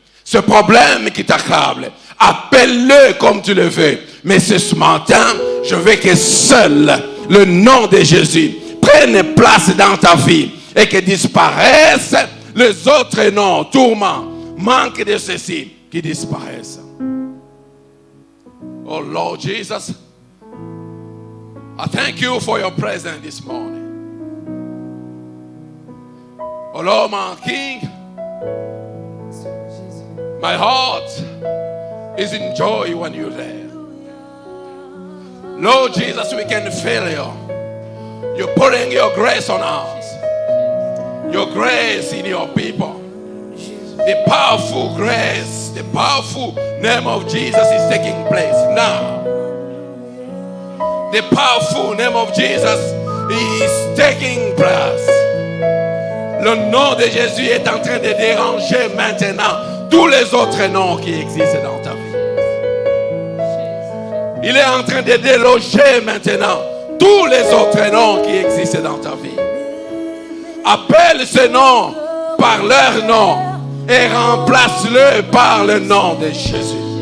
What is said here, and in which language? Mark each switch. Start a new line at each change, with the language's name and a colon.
French: Ce problème qui t'accable, appelle-le comme tu le veux. Mais ce matin, je veux que seul le nom de Jésus prenne place dans ta vie et que disparaissent les autres noms, tourments, manque de ceci, qui disparaissent.
English: Oh Lord Jesus, I thank you for your presence this morning. Oh Lord, my King, my heart is in joy when you're there. Lord Jesus, we can feel you. You're putting your grace on us. Your grace in your people. The powerful grace, the powerful name of Jesus is taking place now. The powerful name of Jesus is taking place.
French: Le nom de Jésus est en train de déranger maintenant tous les autres noms qui existent dans ta vie. Il est en train de déloger maintenant tous les autres noms qui existent dans ta vie. Appelle ce nom par leur nom et remplace-le par le nom de Jésus.